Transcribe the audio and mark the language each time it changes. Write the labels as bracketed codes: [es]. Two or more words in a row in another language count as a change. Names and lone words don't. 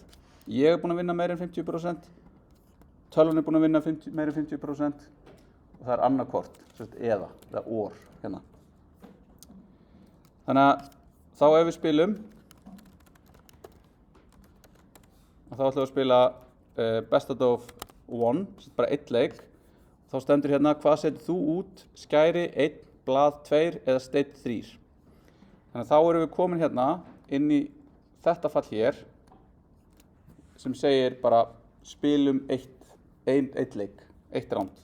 [is] Ég er búinn að vinna meira en 50%, tölvan er búinn að vinna meira en 50% og það er annarkvort, eða or hérna. Þannig að þá ef við spilum, þá ætlum við að spila [en] best out of one, [is] bara einn leik. Þá stendur hérna hvað setur þú út, skæri 1, blað 2 eða steinn 3. Þannig að þá erum við komin hérna inn í þetta fall hér sem segir bara spilum einn leik, eitt ránd.